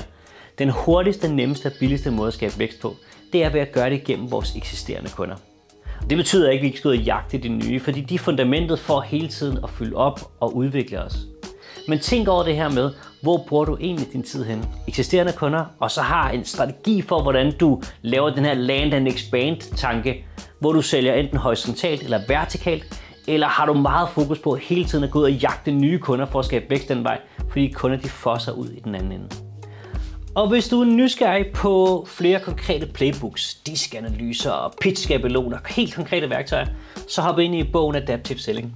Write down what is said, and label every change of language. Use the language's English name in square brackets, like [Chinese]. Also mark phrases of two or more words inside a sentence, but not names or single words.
[Danish] Den hurtigste, nemmeste og billigste måde at skabe vækst på, det er ved at gøre det gennem vores eksisterende kunder. Det betyder ikke, at vi ikke skal ud og jagte de nye, fordi de er fundamentet for hele tiden at fylde op og udvikle os. Men tænk over det her med, hvor bruger du egentlig din tid hen? Eksisterende kunder, og så har en strategi for, hvordan du laver den her [English] land and expand [Danish] tanke, hvor du sælger enten horisontalt eller vertikalt, eller har du meget fokus på hele tiden at gå ud og jagte nye kunder for at skabe vækst den vej, fordi kunder de fosser ud i den anden ende. Og hvis du er nysgerrig på flere konkrete playbooks, diskanalyser og pitch-skabeloner, helt konkrete værktøjer, så hop ind i bogen Adaptive Selling.